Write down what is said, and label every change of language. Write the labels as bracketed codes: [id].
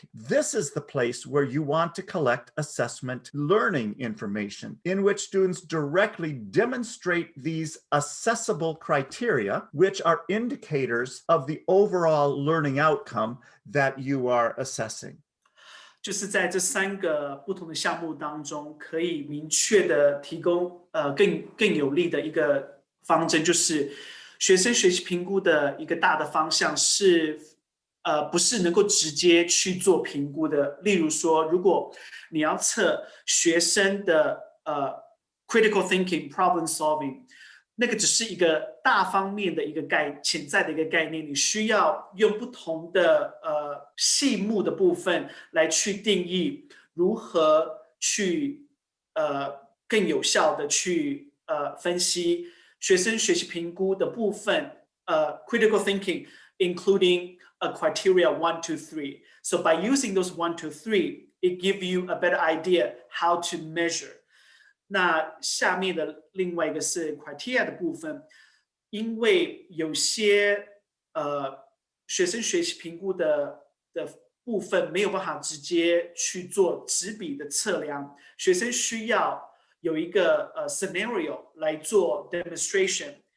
[en] This is the place where you want to collect assessment learning information, in which students directly demonstrate these accessible criteria, which are indicators of the overall learning outcome that you are assessing. [zh] 就是在这3个不同的项目当中，可以明确的提供更有力的一个方针，就是学生学习评估的一个大的方向是不是能够直接去做评估的。例如说，如果你要测学生的 [en] critical thinking、problem solving，那个只是一个大方面的一个潜在的一个概念，你需要用不同的细目的部分来去定义如何去更有效的去分析学生学习评估的部分critical thinking including a criteria 1, 2, 3. So by using those 1, 2, 3, it gives you a better idea how to measure. [zh] 那下面的另外一个是 criteria 的部分，因为有些学生学习评估的部分没有办法直接去做纸笔的测量，学生需要有一个scenario 来做 demonstration。